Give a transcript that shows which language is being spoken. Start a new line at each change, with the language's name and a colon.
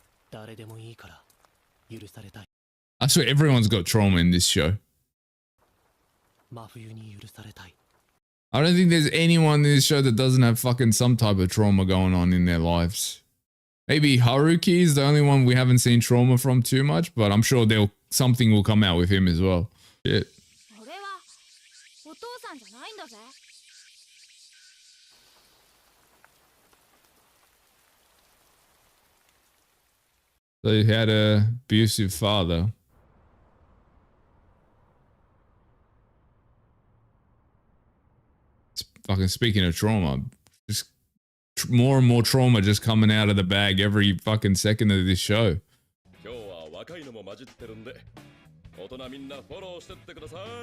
Japanese: 誰でもいいから許されたい。
English: I swear everyone's got trauma in this show.
Japanese: 真冬に許されたい。
English: I don't think there's anyone in this show that doesn't have fucking some type of trauma going on in their lives. Maybe Haruki is the only one we haven't seen trauma from too much, but I'm sure something will come out with him as well. Shit.
Japanese: 俺はお父さんじゃないんだぜ。
English: So he had a abusive father. Fucking speaking of trauma, just more and more trauma just coming out of the bag every fucking second of this show.
Japanese: 今日は若いのも混じってるんで、大人みんなフォローしてってください。